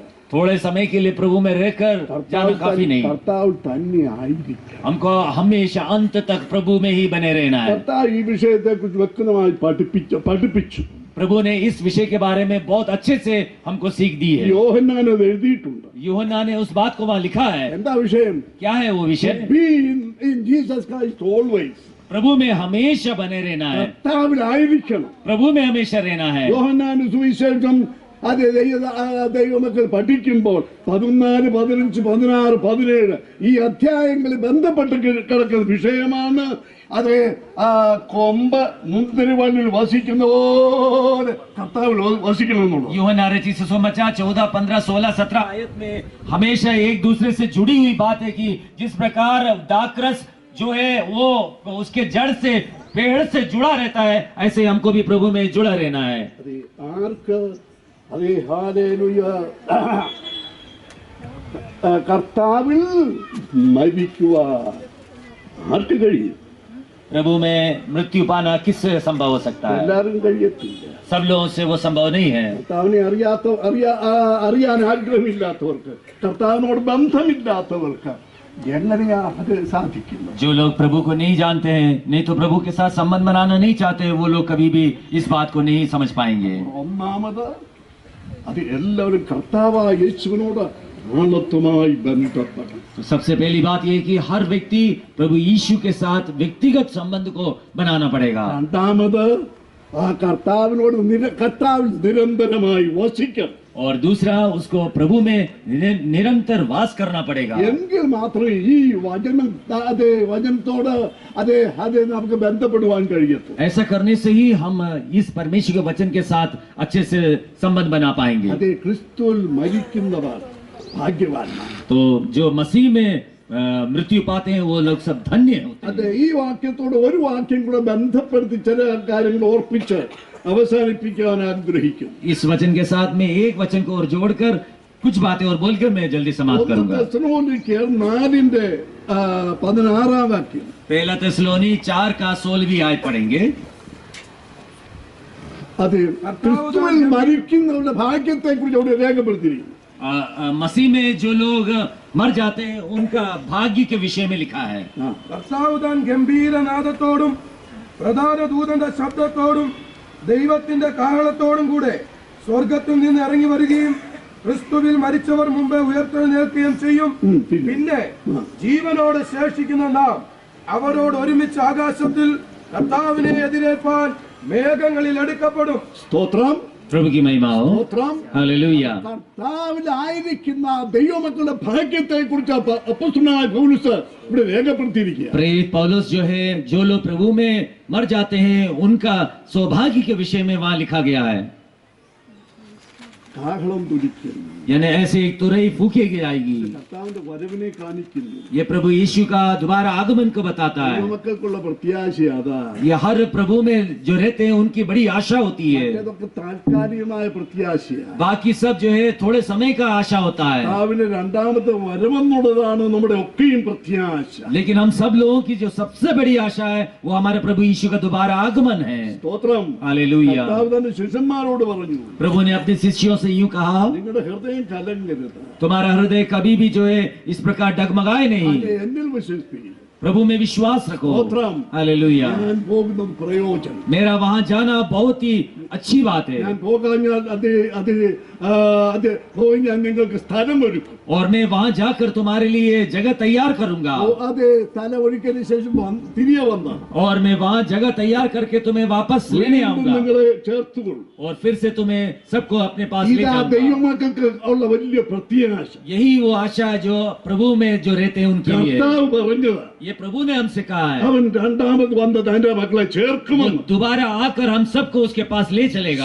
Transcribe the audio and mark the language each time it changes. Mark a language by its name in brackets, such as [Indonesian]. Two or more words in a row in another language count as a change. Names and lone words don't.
[Hindi] थोड़े समय के लिए प्रभु में रहकर जाना काफी नहीं, [Malayalam] കർത്താവ് തന്നെ ആയിരിക്കും. [Hindi] हमको हमेशा अंत तक प्रभु में ही बने रहना है। [Malayalam] കർത്താവ് ഈ വിഷയത്തെ കുറിച്ച് വ്യക്തമായി പഠിപ്പിച്ചു. [Hindi] प्रभु ने इस विषय के बारे में बहुत अच्छे से हमको सीख दी है। [Malayalam] യോഹന്നാൻ അത് എഴുതിയിട്ടുണ്ട്. [Hindi] यूहन्ना ने उस बात को वहाँ लिखा है। [Malayalam] എന്താ വിഷയം? [Hindi] क्या है वो विषय? [English] Be in Jesus Christ always. [Hindi] प्रभु में हमेशा बने रहना है, [Malayalam] കർത്താവിലായിരിക്കണം. [Hindi] प्रभु में हमेशा रहना है। [Malayalam] യോഹന്നാൻ സുവിശേഷം അത് ദൈവമക്കൾ പഠിക്കുമ്പോൾ 14, 15, 16, 17 ഈ അധ്യായങ്ങളിൽ ബന്ധപ്പെട്ട് കിടക്കുന്ന വിഷയമാണ്. അത് കൊമ്പ് മുന്തിരിവള്ളിൽ വസിക്കുന്ന പോലെ കർത്താവിൽ വസിക്കണം എന്നുള്ളത്. [Hindi] यूहन्ना रचित सुसमाचार 14, 15, 16, 17 आयत में हमेशा एक दूसरे से जुड़ी हुई बात है कि जिस प्रकार दाखरस जो है वो उसके जड़ से पेड़ से जुड़ा रहता है, ऐसे हमको भी प्रभु में जुड़ा रहना है। [Malayalam] ആർക്ക് അതേ ഹല്ലേലൂയ കർത്താവിൽ മരിക്കുവാൻ ആർക്ക് കഴിയും? [Hindi] प्रभु में मृत्यु पाना किससे संभव हो सकता है? [Malayalam] എല്ലാവരും കഴിയത്തില്ല. [Hindi] सब लोगों से वो संभव नहीं है। [Malayalam] കർത്താവിനെ അറിയാൻ ആഗ്രഹമില്ലാത്തവർക്ക്, കർത്താവിനോട് ബന്ധമില്ലാത്തവർക്ക് എങ്ങനെയാ അത് സാധിക്കുന്നത്? [Hindi] जो लोग प्रभु को नहीं जानते हैं, नहीं तो प्रभु के साथ संबंध बनाना नहीं चाहते, वो लोग कभी भी इस बात को नहीं समझ पाएंगे। [Malayalam] ഒന്നാമത് അത് എല്ലാവരും കർത്താവായ യേശുവിനോട് ആത്മമായി ബന്ധപ്പെടണം. [Hindi] तो सबसे पहली बात यह है कि हर व्यक्ति प्रभु यीशु के साथ व्यक्तिगत संबंध को बनाना पड़ेगा। [Malayalam] രണ്ടാമത് ആ കർത്താവിനോട് കർത്താവിൽ നിരന്തരമായി വസിക്കണം. [Hindi] और दूसरा उसको प्रभु में निरंतर वास करना पड़ेगा। [Malayalam] എങ്കിൽ മാത്രമേ ഈ വചനത്തോട് നമുക്ക് ബന്ധപ്പെടുവാൻ കഴിയത്തു. [Hindi] ऐसा करने से ही हम इस परमेश्वर के वचन के साथ अच्छे से संबंध बना पाएंगे। [Malayalam] അതേ ക്രിസ്തുവിൽ മരിക്കുന്നവർ ഭാഗ്യവാന്മാർ. [Hindi] तो जो मसीह में मृत्यु पाते हैं वो लोग सब धन्य होते हैं। [Malayalam] അതെ, ഈ വാക്യത്തോട് ഒരു വാക്യം കൂടെ ബന്ധപ്പെടുത്തി ചില കാര്യങ്ങൾ ഓർപ്പിച്ച് അവസാനിപ്പിക്കാൻ ആഗ്രഹിക്കും. [Hindi] इस वचन के साथ में एक वचन को और जोड़कर कुछ बातें और बोलकर मैं जल्दी समाप्त करूंगा। [Malayalam] 1 തെസ്സലോനിക്കർ 4:16 വാക്യം. [Hindi] पहला तेसलोनी 4 का 16वीं आयत पढ़ेंगे। [Malayalam] അത് ക്രിസ്തുവിൽ മരിക്കുന്നവരുടെ ഭാഗ്യത്തെ കുറിച്ച് അവിടെ രേഖപ്പെടുത്തിയിരിക്കുന്നു. [Hindi] मसीह में जो लोग मर जाते हैं उनका भाग्य के विषय में लिखा है। [Malayalam] കർത്താവ് താൻ ഗംഭീരനാദത്തോടും പ്രധാന ദൂതന്റെ ശബ്ദത്തോടും ദൈവത്തിന്റെ കാഹളത്തോടും കൂടെ സ്വർഗത്തിൽ നിന്ന് ഇറങ്ങി വരികയും ക്രിസ്തുവിൽ മരിച്ചവർ മുമ്പേ ഉയർത്തെഴുന്നേൽക്കുകയും ചെയ്യും. പിന്നെ ജീവനോടെ ശേഷിക്കുന്ന നാം അവരോട് ഒരുമിച്ച് ആകാശത്തിൽ കർത്താവിനെ എതിരേൽപ്പാൻ മേഘങ്ങളിൽ എടുക്കപ്പെടും. സ്തോത്രം. [Hindi] प्रभु की महिमा हो। हालेलुया। [Malayalam] കർത്താവിലായിരിക്കുന്ന ദൈവമക്കളുടെ ഭാഗ്യത്തെ കുറിച്ച് അപ്പോസ്തലനായ പൗലോസ് ഇവിടെ രേഖപ്പെടുത്തിയിരിക്കുക. [Hindi] प्रेरित पौलुस जो है, जो लोग प्रभु में मर जाते हैं उनका सौभाग्य के विषय में वहां लिखा गया है। [Malayalam] കാഹളം തുടിക്കുന്നു. [Hindi] यानी ऐसे एक तुरही फूकी जाएगी। [Malayalam] കർത്താവിന്റെ വരവിനെ കാണിക്കുന്നു. [Hindi] ये प्रभु यीशु का दोबारा आगमन को बताता है। [Malayalam] ദൈവമക്കൾക്കുള്ള പ്രത്യാശ അതാ. [Hindi] ये हर प्रभु में जो रहते हैं उनकी बड़ी आशा होती है। [Malayalam] ഇതൊക്കെ താൽക്കാലികമായ പ്രത്യാശയാണ്. [Hindi] बाकी सब जो है थोड़े समय का आशा होता है। [Malayalam] കർത്താവിന്റെ രണ്ടാമത്തെ വരവെന്നുള്ളതാണ് നമ്മുടെ ഒക്കെയും പ്രത്യാശ. [Hindi] लेकिन हम सब लोगों की जो सबसे बड़ी आशा है वो हमारे प्रभु यीशु का दोबारा आगमन है। [Malayalam] സ്തോത്രം. [Hindi] हालेलुया। [Malayalam] കർത്താവ് തന്റെ ശിഷ്യന്മാരോട് പറഞ്ഞു, [Hindi] प्रभु ने अपने शिष्यों से यूं कहा, [Malayalam] നിങ്ങളുടെ ഹൃദയം കലങ്ങരുത്. [Hindi] तुम्हारा हृदय कभी भी जो है इस प्रकार डगमगाए नहीं, [Malayalam] എന്നിൽ വിശ്വസിപ്പിക്കും. [Hindi] प्रभु में विश्वास रखो। [Malayalam] സ്തോത്രം. [Hindi] हालेलुया। [Malayalam] ഞാൻ പോകുന്നത് പ്രയോജനം. [Hindi] मेरा वहां जाना बहुत ही अच्छी बात है। [Malayalam] ഞാൻ പോകാഞ്ഞാൽ അത് പോയി ഞാൻ നിങ്ങൾക്ക് സ്ഥലം ഒരുക്കും. [Hindi] और मैं वहां जाकर तुम्हारे लिए जगह तैयार करूंगा। [Malayalam] അത് സ്ഥലം ഒരുക്കിയതിനു ശേഷം തിരികെ വന്ന [Hindi] और मैं वहां जगह तैयार करके तुम्हें वापस लेने आऊंगा [Malayalam] നിങ്ങളെ ചേർത്തുകൊള്ളും. [Hindi] और फिर से तुम्हें सबको अपने पास ले [Malayalam] ഇതാ [Hindi] जाऊंगा। [Malayalam] ദൈവമക്കൾക്ക് ഉള്ള വലിയ പ്രത്യാശ. [Hindi] यही वो आशा है जो प्रभु में जो रहते हैं उनके लिए। [Malayalam] കർത്താവ് പറഞ്ഞത് [Hindi] ये प्रभु ने हमसे कहा है [Malayalam] അവൻ രണ്ടാമത് വന്ന് തന്റെ മക്കളെ ചേർക്കുമെന്ന്. [Hindi] दोबारा आकर हम सबको उसके पास ले चलेगा।